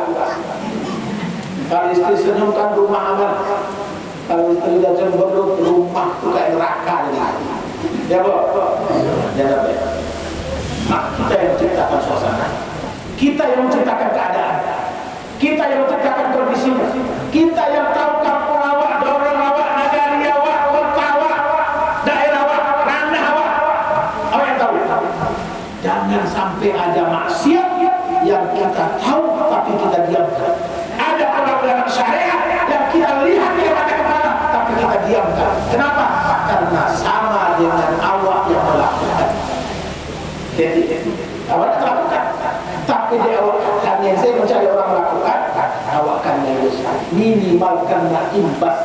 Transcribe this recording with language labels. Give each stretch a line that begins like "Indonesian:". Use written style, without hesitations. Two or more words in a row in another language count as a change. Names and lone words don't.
Indonesian: Kalau istri senyum kan rumah aman. Kalau istri dah cemberut rumah tu kayak neraka jadi. Ya Bu? Jangan apa. Nah, kita yang menciptakan suasana, kita yang menciptakan keadaan, kita yang menciptakan kondisinya, kita yang tahu kampung awak, dorong awak, nagari awak, kota awak, daerah awak, ranah awak, awak yang tahu. Jangan sampai ada maksiat yang kita tahu tapi kita diamkan. Ada pelanggaran syariat yang kita lihat di mata kepala tapi kita diamkan. Kenapa? Karena sama dengan awak yang melakukan. Jadi awak melakukan, tapi dia awak kan yang saya mencari orang melakukan, awak kan harus minimalkan imbas.